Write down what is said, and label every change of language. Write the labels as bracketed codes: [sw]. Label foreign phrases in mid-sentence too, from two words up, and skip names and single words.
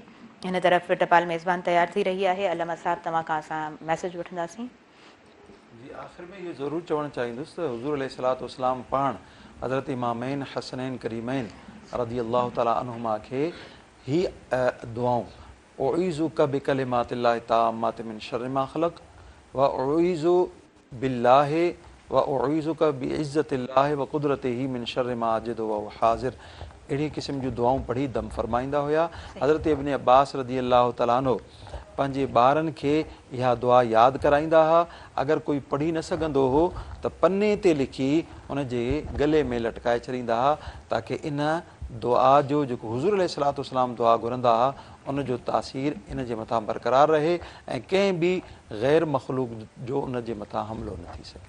[sd] हिन तरफ़ टपाल मेज़बान तयारु थी रही आहे। अल्लामा साहब, तव्हां खां असां मैसेज वठंदासीं। जी, आख़िर में इहो ज़रूरु चवणु चाहींदुसि त हुज़ूर [ar] عليه الصلاة والسلام [sd] पाण हज़रत इमामैन हसनैन करीमैन [ar] رضي الله تعالى عنهما [sd] खे ही दुआऊं [ar] أعيذك بكلمات الله التامة من شر ما خلق وأعيذ بالله وأعيذك بعزة الله وقدرته من شر ما أجد و هو حاذر. [sd] अहिड़ी क़िस्म जूं दुआऊं पढ़ी दम फरमाईंदा हुया। हज़रत इब्न अब्बास [ar] رضي الله تعالى عنه [sd] पंहिंजे ॿारनि खे इहा दुआ यादि कराईंदा हुआ। अगरि कोई पढ़ी न सघंदो हो त पने ते लिखी उनजे गले में लटकाए छॾींदा हुआ, ताकी इन दुआ जो जेको हुज़ूर [ar] عليه الصلاة والسلام [sd] दुआ घुरंदा हुआ उन जो तासीर इन जे मथां बरक़रार रहे ऐं कंहिं बि ग़ैर मख़लूक जो उन जे मथां हमिलो न थी सघे।